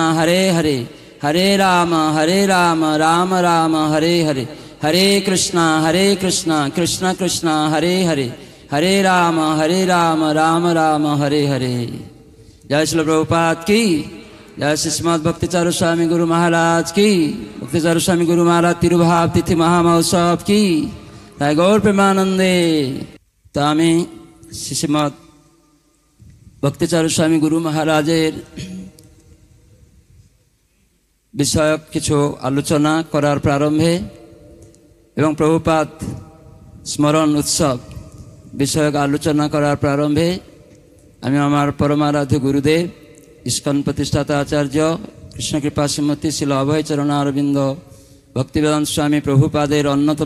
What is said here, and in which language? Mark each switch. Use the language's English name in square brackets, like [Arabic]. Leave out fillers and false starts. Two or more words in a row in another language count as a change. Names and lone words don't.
[Bangla] Hare Hare Hare Rama Rama Rama Hare Hare Hare Krishna Krishna Krishna Hare Hare Hare Rama Rama Rama Hare Hare Jai Srila Prabhupada ki Jai Sri Srimad Bhakti Charu Swami Guru Maharaj ki Bhakti Charu Swami Guru Maharaj Tirubhav Tithi Mahamahotsav ki তাই গৌর প্রেমানন্দে। তা আমি শ্রীমৎ ভক্তিচারু স্বামী গুরু মহারাজের বিষয়ক কিছু আলোচনা করার প্রারম্ভে এবং প্রভুপাদ স্মরণ উৎসব বিষয়ক আলোচনা করার প্রারম্ভে আমি আমার পরমারাধ্য গুরুদেব ইস্কন প্রতিষ্ঠাতা আচার্য কৃষ্ণকৃপা শ্রীমতী শিল অভয় চরণারবিন্দ ভক্তিবেদান্ত স্বামী প্রভুপাদের অন্যতম